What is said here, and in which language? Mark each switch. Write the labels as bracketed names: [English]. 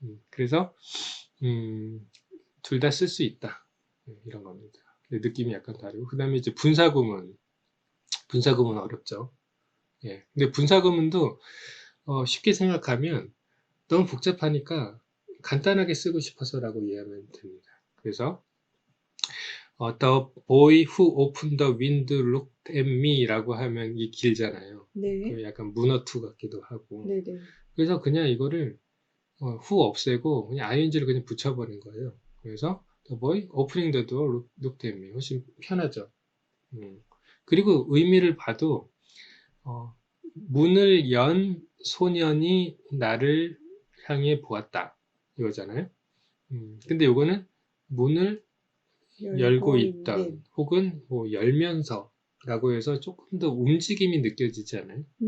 [Korean] 그래서 둘 다 쓸 수 있다 이런 겁니다. 느낌이 약간 다르고 그 다음에 이제 분사구문 어렵죠. 예. 근데 분사구문도 쉽게 생각하면 너무 복잡하니까 간단하게 쓰고 싶어서라고 이해하면 됩니다. 그래서 [English] The boy who opened the window looked at me [Korean] 라고 하면 이 길잖아요. 네. 약간 문어투 같기도 하고. 네네. 그래서 그냥 이거를 who 없애고 그냥 ing를 그냥 붙여버린 거예요. 그래서 [English] The boy opening the door looked at me [Korean] 훨씬 편하죠. 그리고 의미를 봐도 문을 연 소년이 나를 향해 보았다 이거잖아요. 근데 요거는 문을 열고 있던 혹은 뭐 열면서 라고 해서 조금 더 움직임이 느껴지지 않아요?